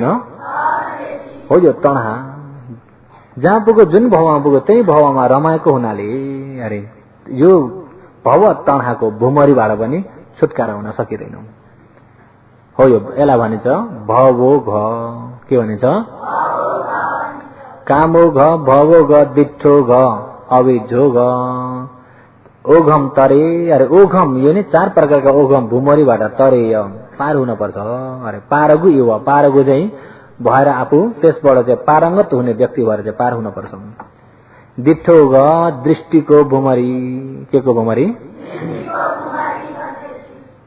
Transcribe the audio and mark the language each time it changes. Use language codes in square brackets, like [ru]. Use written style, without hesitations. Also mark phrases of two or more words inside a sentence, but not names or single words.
[ne] हो यो तणहा, जहाँ पुग्यो, जुन भवमा पुग्यो त्यही भवमा रमाएको हुनाले अरे यो भव तणहाको भुमरीबाट पनि छुटकारा हुन सकिँदैन। हो यो यसलाई भनिन्छ [pi] भवो घ। [ne] के भनिन्छ? [pi] कामो घ, भवो घ, दिठो घ, अविझो घ, [ne] ओघम तरे। अरे ओघम यो नै 4 प्रकारका ओघम भुमरीबाट तरेय पार हुन पर्छ अरे। पारगु यो पारगु चाहिँ भएर आफू त्यसबाट चाहिँ पारङ्गत हुने व्यक्ति भएर चाहिँ पार हुन पर्छ। [pi] दिठो घ, [ne] दृष्टिको भुमरी। के को भुमरी?